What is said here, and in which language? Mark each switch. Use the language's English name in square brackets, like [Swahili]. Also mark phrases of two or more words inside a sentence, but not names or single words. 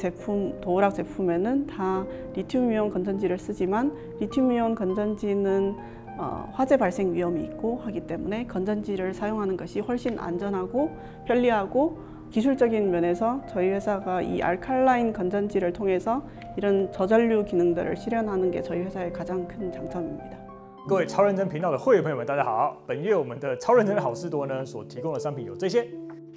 [Korean] 제품, 도어락 제품에는 다 리튬이온 건전지를 쓰지만 리튬이온 건전지는 화재 발생 위험이 있고 하기 때문에 건전지를 사용하는 것이 훨씬 안전하고 편리하고 기술적인 면에서 저희 회사가 이 알칼라인 건전지를 통해서 이런 저전류 기능들을 실현하는 게 저희 회사의 가장 큰 장점입니다. [Chinese] 各位超認真頻道的會員朋友們，大家好！本月我們的超認真的好事多呢，所提供的商品有這些。